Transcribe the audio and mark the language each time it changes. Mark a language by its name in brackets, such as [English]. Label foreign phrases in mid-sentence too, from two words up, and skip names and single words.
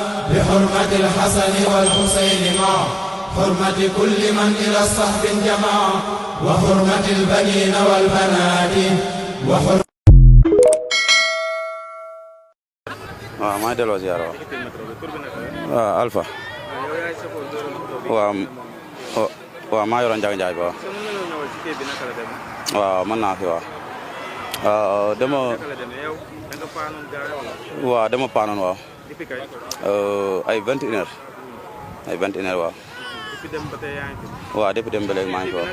[Arabic] بحرمة الحسن والحسين مع حرمة كل من إلى الصحب جمع وحرمة البنين والبنات وحرمة [Wolof] maa delloo ziar waaw Alpha waaw maa yoroon Njaga Njaay ba waaw mën naa fi waaw dama paanoon waaw ay 21 heures waaw waaw depuis dem ba léegi maa ngi fi